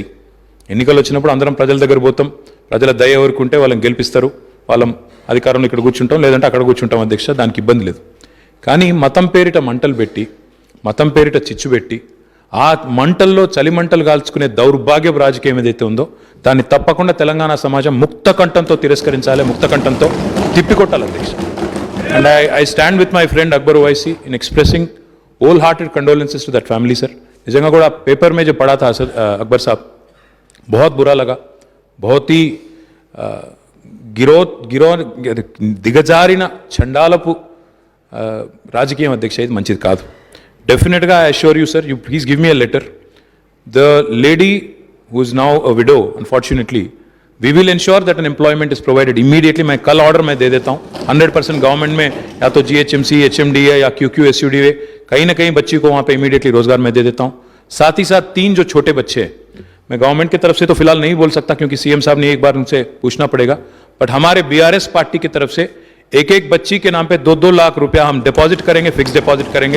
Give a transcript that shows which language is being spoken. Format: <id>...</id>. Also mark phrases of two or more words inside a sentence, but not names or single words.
<te>ఎన్నికలు వచ్చినప్పుడు అందరం ప్రజల దగ్గర పోతాం, ప్రజల దయ ఎవరికి ఉంటే వాళ్ళని గెలిపిస్తారు, వాళ్ళం అధికారంలో ఇక్కడ కూర్చుంటాం, లేదంటే అక్కడ కూర్చుంటాం అధ్యక్ష, దానికి ఇబ్బంది లేదు. కానీ మతం పేరిట మంటలు పెట్టి, మతం పేరిట చిచ్చు పెట్టి, ఆ మంటల్లో చలి మంటలు కాల్చుకునే దౌర్భాగ్యపు రాజకీయం ఏదైతే ఉందో దాన్ని తప్పకుండా తెలంగాణ సమాజం ముక్త కంఠంతో తిరస్కరించాలి, ముక్త కంఠంతో తిప్పికొట్టాలి అధ్యక్ష.</te> <en>అండ్ I stand with my friend Akbar Owaisi in expressing wholehearted condolences to that family, sir.</en> <te>నిజంగా కూడా పేపర్</te> <hi>में जो पढ़ा था अकबर साहब, बहुत बुरा लगा. बहुत ही</hi> <te>దిగజారిన చండాలపు రాజకీయం అధ్యక్ష, ఇది మంచిది కాదు.</te> <en>Definitely I assure you sir, you please give me a letter. The lady who is now a widow, unfortunately we will ensure that an employment is provided immediately.</en> <hi>मैं कल ऑर्डर मैं दे देता हूँ 100% गवर्नमेंट में, या तो GHMC, HMDA या QQSUDA, कहीं ना कहीं बच्ची को वहाँ पे इमीडिएटली रोजगार मैं दे देता हूँ. साथ ही साथ 3 जो छोटे बच्चे हैं, मैं गवर्नमेंट की तरफ से तो फिलहाल नहीं बोल सकता क्योंकि CM साहब ने एक बार उनसे पूछना पड़ेगा, बट हमारे BRS पार्टी की तरफ से एक बच्ची के नाम पे 2-2 लाख रुपया हम डिपॉजिट करेंगे,</hi> <en>fixed deposit</en> <hi>करेंगे.</hi>